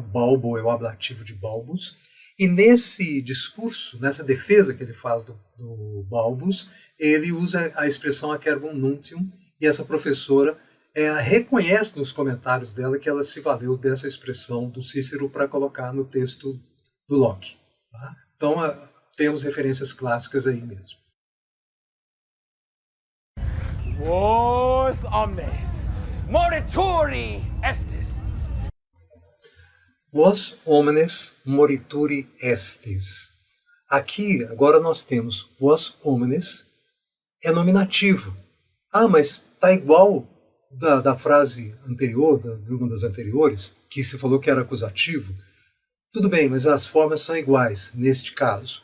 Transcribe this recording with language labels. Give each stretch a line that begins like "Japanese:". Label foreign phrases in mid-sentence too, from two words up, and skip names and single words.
Portuguese: Balbo é o ablativo de Balbus, e nesse discurso, nessa defesa que ele faz do Balbus, ele usa a expressão
Latin: acerbum nuntium,
Portuguese: e essa professora reconhece nos comentários dela que ela se valeu dessa expressão do Cícero para colocar no texto do Locke. Tá? Então, temos referências clássicas aí mesmo.
Latin: Vos omnes morituri estis. Vos omnes morituri estis.
Portuguese: Aqui, agora nós temos
Latin: vos omnes,
Portuguese: é nominativo. Mas está igual da frase anterior, de uma das anteriores, que se falou que era acusativo. Tudo bem, mas as formas são iguais neste caso.